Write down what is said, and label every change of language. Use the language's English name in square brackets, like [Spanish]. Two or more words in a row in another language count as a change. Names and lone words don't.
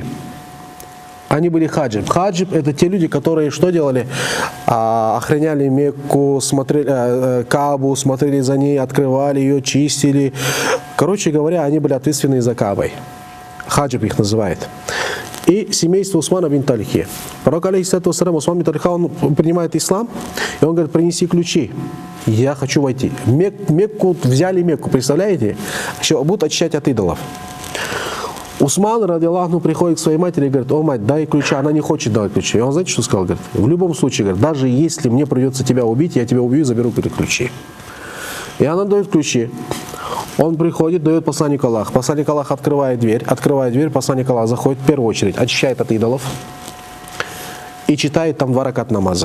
[Russian] Они были хаджиб. Хаджиб — это те люди, которые что делали? Охраняли Мекку, смотрели Каабу, смотрели за ней, открывали ее, чистили. Короче говоря, они были ответственны за Каабой. Хаджиб их называет. И семейство Усмана ибн Тальхи. Пророк, [Arabic] عليه الصلاة والسلام, [Russian] Усман ибн Тальха, он принимает ислам, и он говорит: принеси ключи. Я хочу войти. Мекку, взяли Мекку, представляете? Еще будут очищать от идолов. [Arabic] Усман, رضي الله عنه, [Russian] приходит к своей матери и говорит: о, мать, дай ключи. Она не хочет давать ключи. И он, знаете, что сказал? Говорит: в любом случае, говорит, даже если мне придется тебя убить, я тебя убью и заберу ключи. И она дает ключи. Он приходит, дает посланнику Аллаха. Посланник Аллаха открывает дверь, посланник Аллаха заходит в первую очередь, очищает от идолов и читает там 2 ракат намаза.